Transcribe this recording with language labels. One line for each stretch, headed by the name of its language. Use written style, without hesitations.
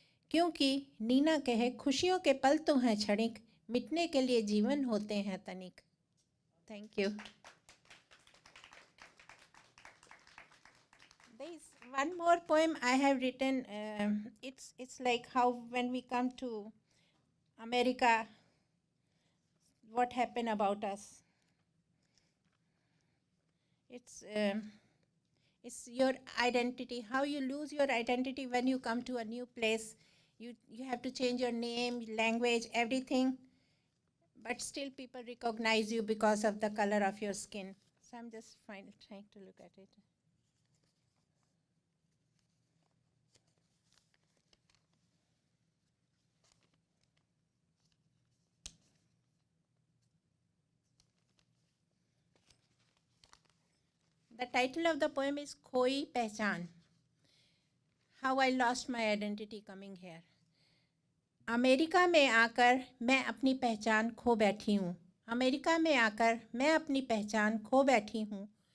Hindi: क्योंकि नीना कहे, खुशियों के पल तो हैं क्षणिक, मिटने के लिए जीवन होते हैं तनिक।
English: Thank you. There is one more poem I have written. It's like how when we come to America, what happened about us. It's your identity, how you lose your identity when you come to a new place. You have to change your name, language, everything, but still people recognize you because of the color of your skin. So I'm just trying to look at it. The title of the poem is Khoi Pehchan. How I lost my identity coming here.
Hindi: America में आकर मैं अपनी पहचान खो बैठी हूँ। America में आकर मैं अपनी पहचान खो बैठी हूँ।